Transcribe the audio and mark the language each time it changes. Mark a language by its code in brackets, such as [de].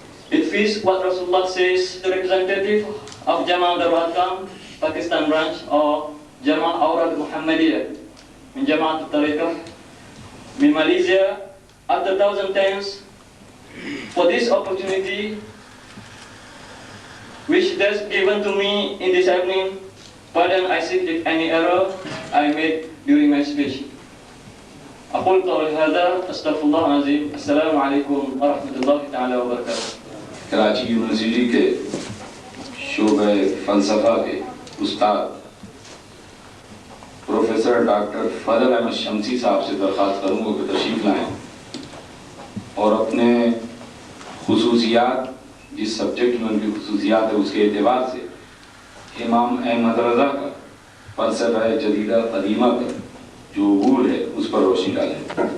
[en] It fits what Rasulullah says, the representative of Jama' Darul Hakam, Pakistan branch, or Jama' Awrad Muhammadiyah, in Jama' Tariqah, in Malaysia, after 1,000 thanks for this opportunity which is given to me in this evening. Pardon I seek if any error I made during my speech. [ar] أقول قولي هذا أستغفر الله العظيم. السلام عليكم ورحمة الله تعالى وبركاته. [ur] کراچی یونیورسٹی کے شعبہ فلسفہ کے استاد پروفیسر ڈاکٹر فضل احمد شمسی صاحب سے درخواست کروں گا کہ تشریف لائیں اور اپنے خصوصیات، جس سبجیکٹ میں ان کی خصوصیات ہے اس کے اعتبار سے امام احمد رضا کا فلسفہ جدیدہ قدیمہ کا جو عبور ہے اس پر روشنی ڈالیں۔